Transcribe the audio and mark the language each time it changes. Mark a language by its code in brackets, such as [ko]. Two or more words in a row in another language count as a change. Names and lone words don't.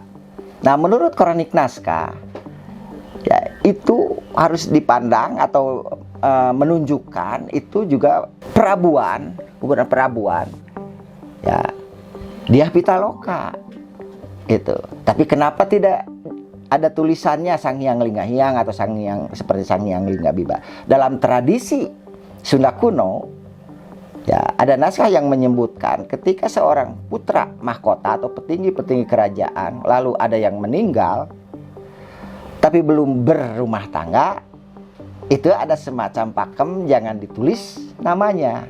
[id] Nah, menurut kronik naskah ya itu harus dipandang atau menunjukkan itu juga perabuan, bukan perabuan ya Dyah Pitaloka itu. Tapi kenapa tidak ada tulisannya Sang Hyang Lingga Hyang atau Sang Hyang seperti Sang Hyang Lingga Bimba? Dalam tradisi Sunda kuno ya ada naskah yang menyebutkan ketika seorang putra mahkota atau petinggi-petinggi kerajaan lalu ada yang meninggal tapi belum berumah tangga, itu ada semacam pakem jangan ditulis namanya.